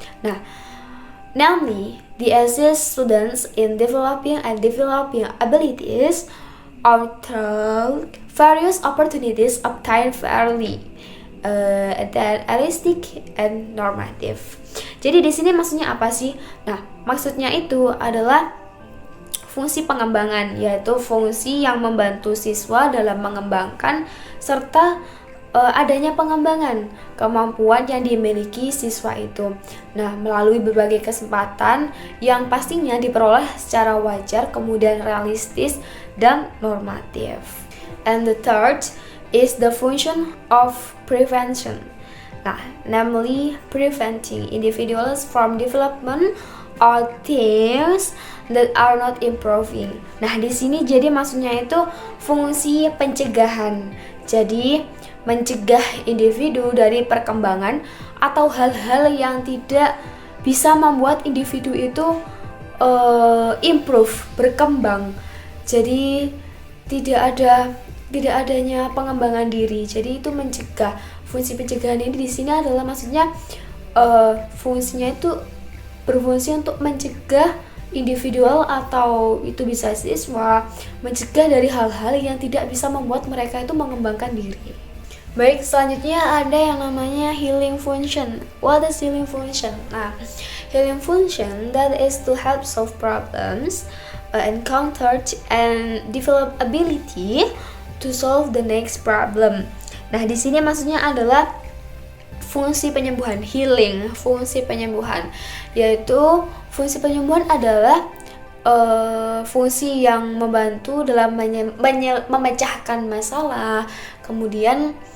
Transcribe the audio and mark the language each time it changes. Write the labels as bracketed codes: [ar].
[en] Nah, namely the assist students in developing abilities or through various opportunities obtained fairly, that realistic and normative. [id] Jadi di sini maksudnya apa sih? Nah, maksudnya itu adalah fungsi pengembangan, yaitu fungsi yang membantu siswa dalam mengembangkan serta adanya pengembangan kemampuan yang dimiliki siswa itu. Nah, melalui berbagai kesempatan yang pastinya diperoleh secara wajar, kemudian realistis dan normatif. [en] And the third is the function of prevention. Nah, namely preventing individuals from development or things that are not improving. [id] Nah, di sini jadi maksudnya itu fungsi pencegahan. Jadi mencegah individu dari perkembangan atau hal-hal yang tidak bisa membuat individu itu improve, berkembang. Jadi tidak adanya pengembangan diri. Jadi itu mencegah. Fungsi pencegahan ini di sini adalah maksudnya fungsinya itu berfungsi untuk mencegah individual atau itu bisa siswa, mencegah dari hal-hal yang tidak bisa membuat mereka itu mengembangkan diri. Baik, selanjutnya ada yang namanya healing function. [en] What is healing function? Nah, healing function that is to help solve problems encountered and develop ability to solve the next problem. [id] Nah, di sini maksudnya adalah fungsi penyembuhan, healing, fungsi penyembuhan, yaitu fungsi penyembuhan adalah fungsi yang membantu dalam memecahkan masalah, kemudian